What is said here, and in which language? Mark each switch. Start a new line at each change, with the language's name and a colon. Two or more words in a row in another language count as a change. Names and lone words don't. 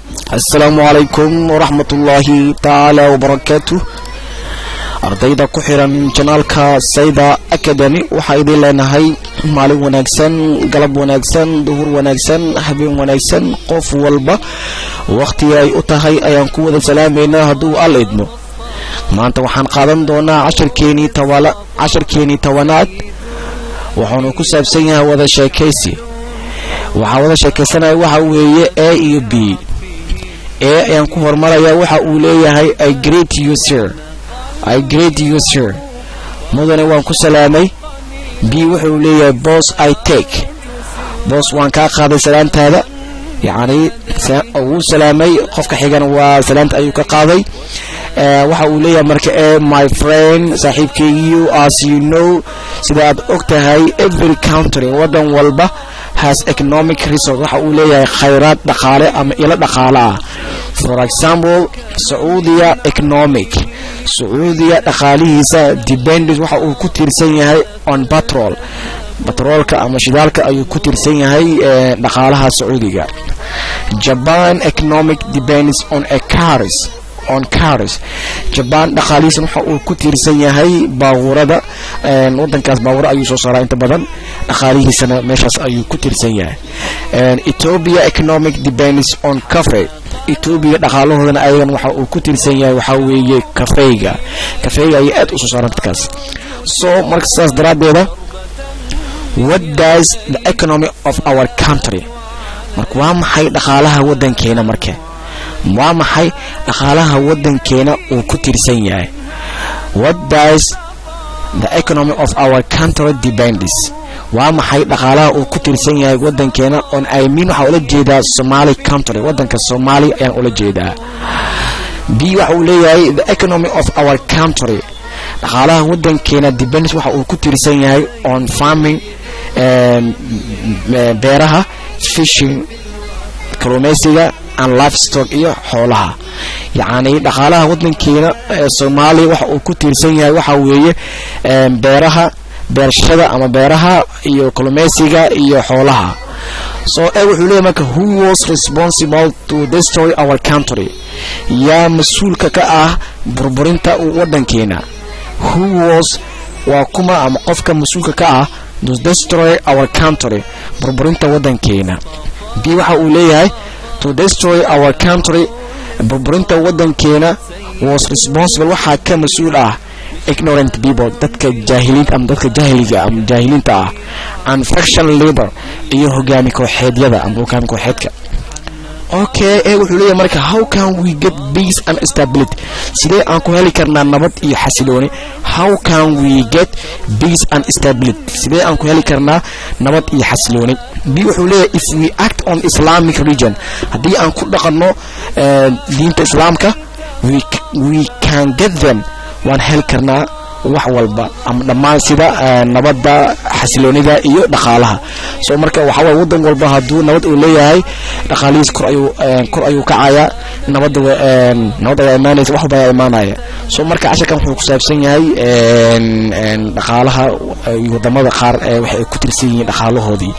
Arabic: السلام عليكم ورحمة الله تعالى وبركاته.
Somali: ardayda ku xiran channelka Sayda Academy waxa idin leenahay maalin wanaagsan, galab wanaagsan, duhur wanaagsan, habeen wanaagsan, qof walba waqti ay u tahay ayaan ku wada salaameynaa hadduu alla idmo. maanta waxaan qaadan doonaa casharkeeni tawanaad waxaanu ku saabsan yahay wada sheekaysi. wada sheekaysanaya waxa weeye A iyo B. ayaan ku hormaraya waxa uu leeyahay
English: I greet you sir.
Somali: mudane waan ku salaamay. B wuxuu leeyahay
English: boss I take.
Somali: boss waan ka qaaday salaantaada, yani uu salaamay qofka xigana waa salaanta ayuu ka qaaday. waxa uu leeyahay marka
English: my friend
Somali: saaxiibkaygu,
English: as you know,
Somali: sida aad ogtahay,
English: every country
Somali: wadan walba
English: has economic resource.
Somali: waxa uu leeyahay khayraad dhaqaale ama ilo dhaqaale ah.
English: for example, Saudiya economic,
Somali: Saudiya dhaqaalihiisa depends, waxa uu ku tiirsan yahay on batroolka ama shidaalka ayuu ku tiirsan yahay dhaqaalaha Saudiga.
English: Japan economic depends on cars.
Somali: Japan dhaqaalihiisa waxa uu ku tiirsan yahay baabuurada. wadankaas baabuur ayuu soo saaraa inta badan, dhaqaalihiisana meeshaas ayuu ku tiirsan yahay.
English: Ethiopia economic depends on coffee.
Somali: Ethiopia dhaqaalahoodana ayagan waxa uu ku tiirsan yahay waxa weeye kafeega ay aad u soo saaraan dadkaas. so marka saas daraadeeda,
English: what does the economy of our country,
Somali: marka waa maxay dhaqaalaha wadankeena, marka waa maxay dhaqaalaha wadankeena uu ku tiirsan yahay?
English: what does the economy of our country depends,
Somali: waa maxay dhaqaalaha uu ku tiirsan yahay wadankeena?
English: on I mean
Somali: waxa ula jeedaa
English: Somali country,
Somali: wadanka Soomaaliya ayaan ula jeedaa. B waxa uu leeyahay
English: the economy of our country,
Somali: dhaqaalaha wadankeena depends waxa uu ku tiirsan yahay
English: on farming,
Somali: beeraha, fishing, kalluumeysiga,
English: and livestock
Somali: iyo xoolaha. yani dhaqaalaha wadankeena Soomaaliya waxa uu ku tiirsan yahay waxa weeye beerashada ama beeraha iyo kalluumeysiga iyo xoolaha. so wuxuu leeyahay marka
English: who was responsible to destroy our country,
Somali: yaa mas'uulka ka ah burburinta wadankeena?
English: who was
Somali: waa kuma ama qofka mas'uulka ka ah
English: to destroy our country,
Somali: burburinta wadankeena? B waxa uu leeyahay
English: to destroy our country,
Somali: burburinta wadankeena
English: was responsible
Somali: waxa ka mas'uul ah
English: ignorant people,
Somali: dadka jaahiliinta ama dadka jaahiliinta ah,
English: and faction leader
Somali: iyo hogaami kooxeedyada ama hogaami kooxeedka.
English: okay,
Somali: wuxuu leeyahay marka
English: how can we get peace and stability,
Somali: sidee aan ku heli karnaa nabad iyo xasilooni?
English: how can we get peace and stability,
Somali: sidee aan ku heli karnaa nabad iyo xasilooni? B wuxuu leeyahay
English: if we act on Islamic religion,
Somali: haddii aan ku dhaqanno diinta islaamka,
English: we can get them,
Somali: waan heli karnaa wax walba ama dhammaan sida nabadda, xasiloonida iyo dhaqaalaha. so marka waxa way wadan walba hadduu nabad uu leeyahay, dhaqaalihiis kor ayuu kacaya, nabadda waa imaanaysa, wax walba ayaa imaanaya. so marka casharkan wuxuu ku saabsan yahay dhaqaalaha wadamada qaar waxay ku tirsan yihiin dhaqaalahoodii.